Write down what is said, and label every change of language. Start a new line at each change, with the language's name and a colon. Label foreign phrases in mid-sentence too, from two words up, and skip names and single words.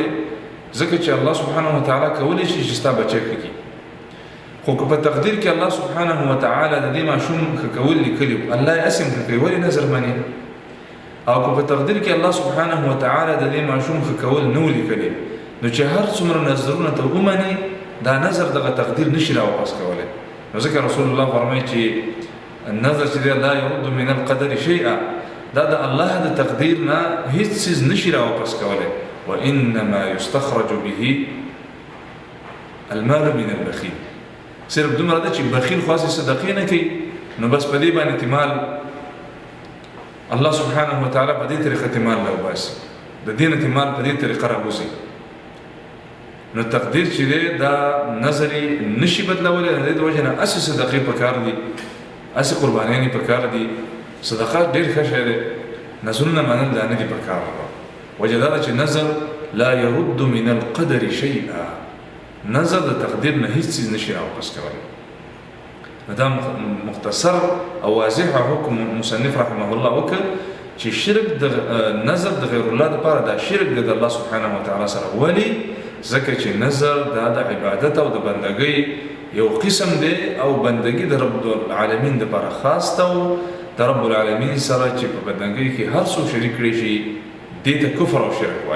Pashto: ځکه چې
Arabic: الله سبحانه وتعالی
Pashto: کولی شي چې ستا بچی ښه کړي، خو که په تقدیر کې
Arabic: الله سبحانه وتعالی
Pashto: د دې ماشوم ښه کول لیکلي وو، الله یې هسې هم ښه کوي، ولې نظر منې؟ او که په تقدیر کې
Arabic: الله سبحانه وتعالی
Pashto: د دې ماشوم ښه کول نه و لیکلي، نو چې هر څومره نظرونه ته ومنې، دا نظر دغه تقدیر نشي راواپس کولی. نو ځکه رسول الله فرمایي چې النظر چې دی
Arabic: لا يرد من القدر شيئا،
Pashto: دا د الله د تقدیر نه هیڅ څیز نشي راواپس کولی.
Arabic: وانما يستخرج به المال من البخيل.
Pashto: صرف دومره ده چې بخیل خو هسې صدقې نه کوي، نو بس په دې باندې تمال
Arabic: الله سبحانه وتعالی
Pashto: په دې طریقه تمال راوباسي، د دې نه تمال په دې طریقه راوځي. نو تقدیر چې دی دا نظر یې نشي بدلولی، د دې د وجې نه هسې صدقې پکار دي، هسې قربانیانې پکار دي. صدقات ډېر ښه شی دی، نظرونه منل دا نه دي پکار. وجه دا ده چې نظر
Arabic: لا يرد من القدر شيئا،
Pashto: نظر د تقدیر نه هیڅ څیز نشي راواپس کولی. دا مختصر او واضح حکم مصنف
Arabic: رحمه الله
Pashto: وکړ چې شرک د نظر د
Arabic: غیر الله
Pashto: لپاره دا شرک دی د
Arabic: الله سبحانه وتعالی
Pashto: سره. ولې؟ ځکه چې نظر دا د عبادت او د بندګۍ یو قسم دی، او بندګي د
Arabic: رب العالمین
Pashto: لپاره خاص ده، او د
Arabic: رب العالمین
Pashto: سره چې په بندګۍ کې هر څوک شریک کړي شي دې ته کفر او شرک وایي.